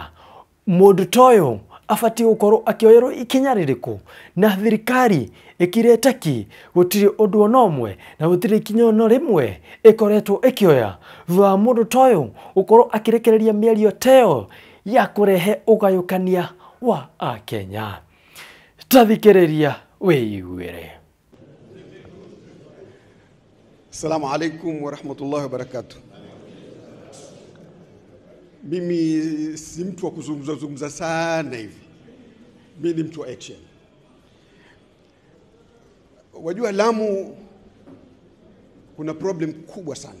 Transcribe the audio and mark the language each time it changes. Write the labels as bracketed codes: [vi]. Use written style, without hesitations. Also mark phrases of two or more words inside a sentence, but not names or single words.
[ki] Mũndũ ta ũyũ abatiĩ gũkorwo akĩoerwo ikinya rĩrĩkũ na thirikari ĩkirĩte ki gũtirĩ ũndũ ona ũmwe na gũtirĩ ikinya ona rĩmwe ĩkoretwo ĩkĩoya thutha wa mũndũ ta ũyũ gũkorwo akĩrekereria mĩario ta ĩyo ya kũrehe ũgayũkania wa Akenya. Ta thikĩrĩria wĩiguĩre. [ar] السلام عليكم و رحمة الله و بركاته. [sw] Mimi si mtu wa kuzungumza sana hivi. Mimi ni mtu wa action. Wajua Lamu kuna problem kubwa sana.